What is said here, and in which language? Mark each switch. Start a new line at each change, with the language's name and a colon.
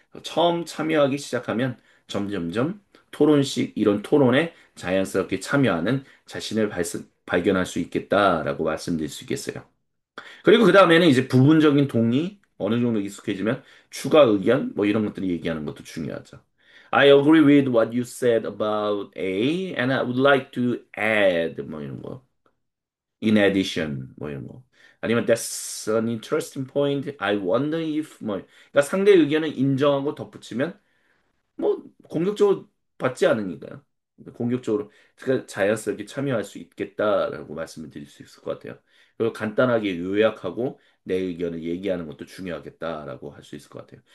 Korean: 처음 참여하기 시작하면 점점점 토론식 이런 토론에 자연스럽게 참여하는 자신을 발견할 수 있겠다라고 말씀드릴 수 있겠어요. 그리고 그 다음에는 이제 부분적인 동의 어느 정도 익숙해지면 추가 의견 뭐 이런 것들을 얘기하는 것도 중요하죠.
English: I agree with what you said about A and I would like to add
Korean: 뭐 이런 거.
English: In addition
Korean: 뭐 이런 거.
English: 아니면 that's an interesting point. I wonder if
Korean: 뭐 그러니까 상대 의견을 인정하고 덧붙이면 뭐 공격적으로 받지 않으니까요. 공격적으로 제가 자연스럽게 참여할 수 있겠다라고 말씀을 드릴 수 있을 것 같아요. 그리고 간단하게 요약하고 내 의견을 얘기하는 것도 중요하겠다라고 할 수 있을 것 같아요.